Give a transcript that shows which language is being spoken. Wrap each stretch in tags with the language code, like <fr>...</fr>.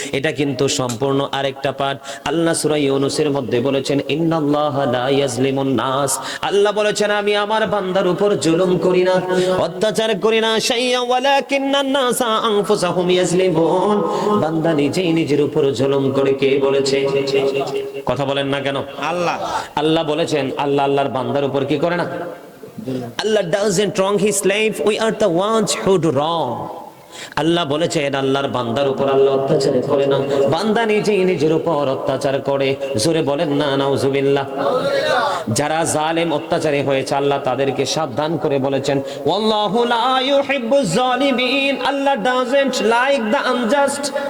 <bn>এটা কিন্তু সম্পূর্ণ আরেকটা পাঠ। আল্লাহ সূরা ইউনূসের মধ্যে বলেছেন</bn> <ar>ইন্নাল্লাহা লা ইয়াজলিমুন নাস,</ar> <bn>আল্লাহ বলেছেন আমি আমার বান্দার উপর জুলুম করি না, অত্যাচার করি না,</bn> <ar>শাইয়া ওয়ালাকিন্নান নাসা আনফুসাহুম ইয়াজলিমুন,</ar> <bn>বান্দা নিজেই নিজের উপর জুলুম করে। কে বলেছে? কথা বলেন না কেন? আল্লাহ। আল্লাহ বলেছেন, আল্লাহ আল্লাহর বান্দার উপর কি করে না?</bn> <en>Allah doesn't wrong his slave, we are the ones who do wrong.</en> <bn>আল্লাহ বলেছেন আল্লাহর বান্দার উপর আল্লাহ অত্যাচার করে না, বান্দা নিজেই নিজের উপর অত্যাচার করে। জোরে বলেন না নাউজুবিল্লাহ। যারা জালেম অত্যাচারী হয়েছে আল্লাহ তাদেরকে সাবধান করে বলেছেন</bn> <ar>ওয়াল্লাহু লা ইউহিব্বুজ জালিমিন,</ar> <bn>আল্লাহ</bn> <en>doesn't like the unjust,</en>